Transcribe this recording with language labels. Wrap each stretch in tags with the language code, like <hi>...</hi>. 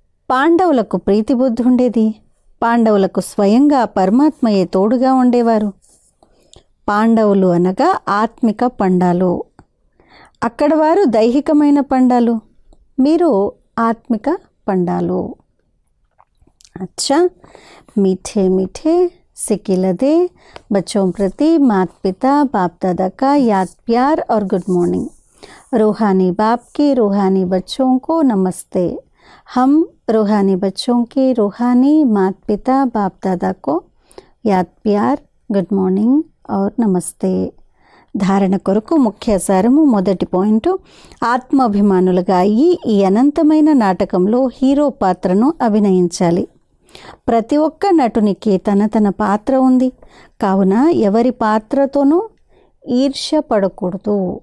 <te>పాండవులకు ప్రీతి బుద్ధి ఉండేది. పాండవులకు స్వయంగా పరమాత్మయే తోడుగా ఉండేవారు. పాండవులు అనగా ఆత్మిక పండాలు. అక్కడ వారు దైహికమైన పండాలు, మీరు ఆత్మిక పండాలు.</te> <hi>अच्छा, मीठे मीठे सिकिलदे बच्चों प्रति माता पिता बाप दादा का याद प्यार और गुड मॉर्निंग. रूहानी बाप के रूहानी बच्चों को नमस्ते. हम रूहानी बच्चों के रूहानी माता पिता बाप दादा को याद प्यार, गुड मॉर्निंग और नमस्ते.</hi> <te>ధారణ కొరకు ముఖ్య సారము. మొదటి పాయింట్, ఆత్మాభిమానులుగా అయ్యి ఈ అనంతమైన నాటకంలో హీరో పాత్రను అభినయించాలి. ప్రతి ఒక్క నటునికి తన పాత్ర ఉంది. కావున ఎవరి పాత్రతోనూ ఈర్ష్య పడకూడదు.</te>